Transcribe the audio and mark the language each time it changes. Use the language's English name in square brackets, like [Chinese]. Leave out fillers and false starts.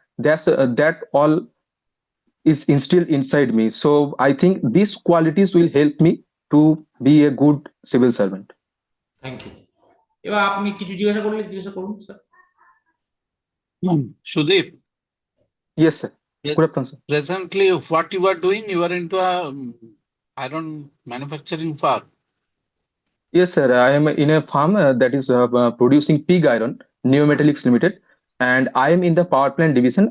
[English] That all is instilled inside me. So I think these qualities will help me to be a good civil servant. [Bangla] Thank you. এবার আপনি কিছু জিজ্ঞাসা করলে জিজ্ঞাসা করুন sir. [English] Sudeep, Yes, sir. pre- Good afternoon, sir. presently what you are doing, you are into a iron manufacturing farm. Yes, sir. I am in a farm that is producing pig iron, Neometallics Limited, and I am in the power plant division.